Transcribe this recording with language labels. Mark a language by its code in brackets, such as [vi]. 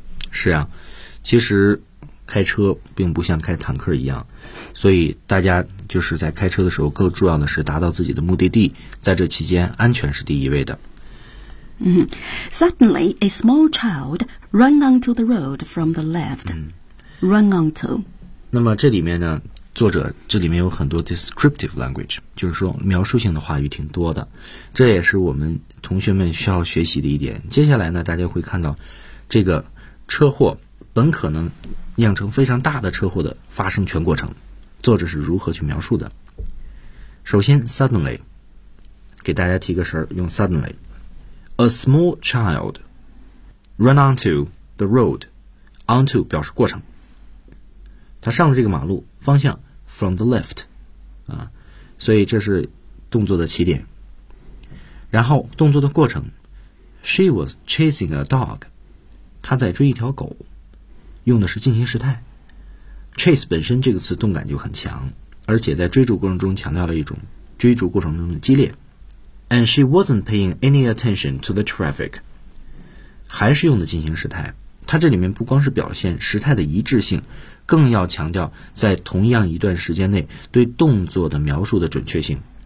[zh] 是啊，其实开车并不像开坦克一样，所以大家就是在开车的时候更重要的是达到自己的目的地，在这期间安全是第一位的。 [en] Suddenly, a small child ran onto the road from the left. Run onto. [zh] 那么这里面呢，作者这里面有很多 [en] descriptive language， [zh] 就是说描述性的话语挺多的。这也是我们同学们需要学习的一点。接下来呢，大家会看到这个车祸本可能酿成非常大的车祸的发生全过程，作者是如何去描述的。首先 suddenly， 给大家提个神儿，用 suddenly。 [en] A small child ran onto the road. Onto [zh] 表示过程。他上了这个马路，方向 [en] from the left， [zh] 啊，所以这是动作的起点。然后动作的过程 [en] ，She was chasing a dog. [zh] 他在追一条狗，用的是进行时态。Chase 本身这个词动感就很强，而且在追逐过程中强调了一种追逐过程中的激烈。 [en] And she wasn't paying any attention to the traffic. [zh] 还是用的进行时态，它这里面不光是表现时态的一致性，更要强调在同样一段时间内对动作的描述的准确性。